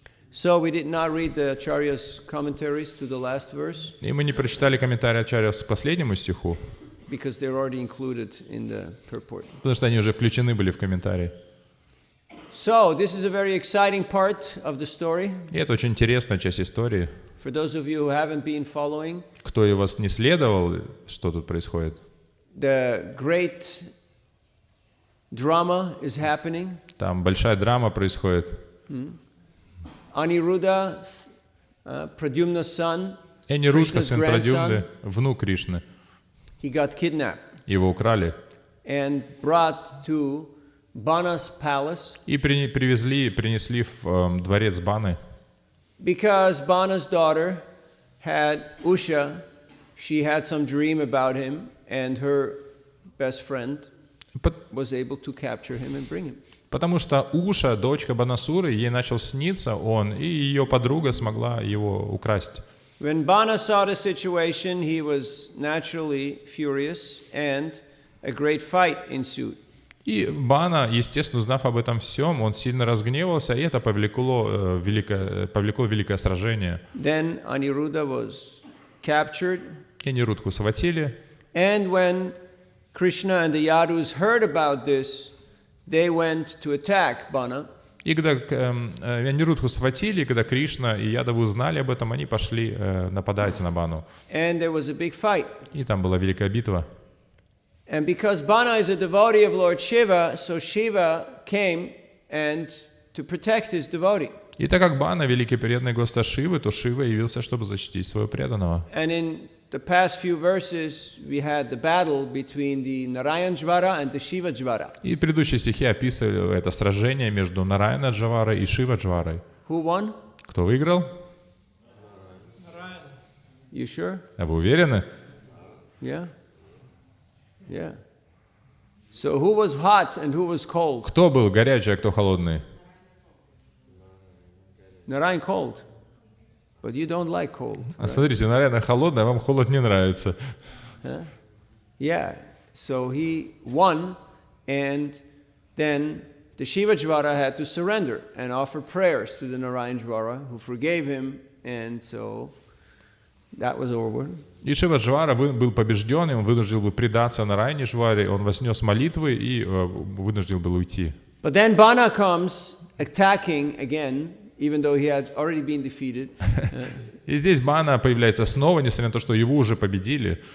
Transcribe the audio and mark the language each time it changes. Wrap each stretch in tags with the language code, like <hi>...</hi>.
<en>So we did not read the Acharya's commentaries to the last verse.</en> <ru>И мы не прочитали комментарий Ачарья к последнему стиху,</ru> <en>because they're already included in the purport.</en> <ru>потому что они уже включены были в комментарии.</ru> <en>So this is a very exciting part of the story.</en> <ru>И это очень интересная часть истории.</ru> <en>For those of you who haven't been following,</en> <ru>Кто из вас не следовал, что тут происходит?</ru> <en>the great drama is happening.</en> <ru>Там большая драма происходит.</ru> <en>Aniruddha, Pradyumna's son,</en> <ru>Анирудха,</ru> <en>Krishna's</en> <ru>сын</ru> <en>grandson,</en> <ru>Прадьюмны, внук Кришны,</ru> <en>he got kidnapped</en> <ru>его украли</ru> <en>and brought to Bana's palace</en> <ru>и принесли в дворец Баны,</ru> <en>because Bana's daughter had Usha. She had some dream about him, and her best friend was able to capture him and bring him.</en> <ru>потому что Уша, дочка Банасуры, ей начал сниться он, и ее подруга смогла его украсть.</ru> <en>When Bana saw the situation, he was naturally furious, and a great fight ensued.</en> <ru>И Бана, естественно, узнав об этом всем, он сильно разгневался, и это повлекло великое сражение.</ru> <en>Then Aniruddha was captured,</en> <ru>И Анирудху схватили,</ru> <en>and when Krishna and the Yadus heard about this, they went to attack Bana.</en> <ru>и когда Анирудху схватили, и когда Кришна и Ядавы узнали об этом, они пошли нападать на Бану.</ru> <en>And there was a big fight.</en> <ru>И там была великая битва.</ru> <en>And because Bana is a devotee of Lord Shiva, so Shiva came and to protect his devotee.</en> <ru>И так как Бана великий преданный Господа Шивы, то Шива явился, чтобы защитить своего преданного.</ru> <en>And in the past few verses, we had the battle between the Narayan-jvara and the Shiva-jvara.</en> <ru>И предыдущие стихи описывали это сражение между Нараяна-джварой и Шива-джварой.</ru> <en>Who won?</en> <ru>Кто выиграл?</ru> <en>You sure?</en> <ru>А вы уверены?</ru> <en>Yeah? Yeah. So who was hot and who was cold?</en> <ru>Кто был горячий, а кто холодный?</ru> <en>Narayan cold. But you don't like cold.</en> <ru>А смотрите, Нараяна холодный, а вам холод не нравится.</ru> <en>Yeah. So he won, and then the Shiva-jvara had to surrender and offer prayers to the Narayan-jvara, who forgave him, and so that was over.</en> <ru>И Шива-джвара был побежден, и он вынужден был предаться Нараяне-джваре, он вознес молитвы и вынужден был уйти.</ru> <en>But then Bana comes attacking again, even though he had already been defeated.</en> <ru>И здесь Бана появляется снова, несмотря на то, что его уже победили.</ru>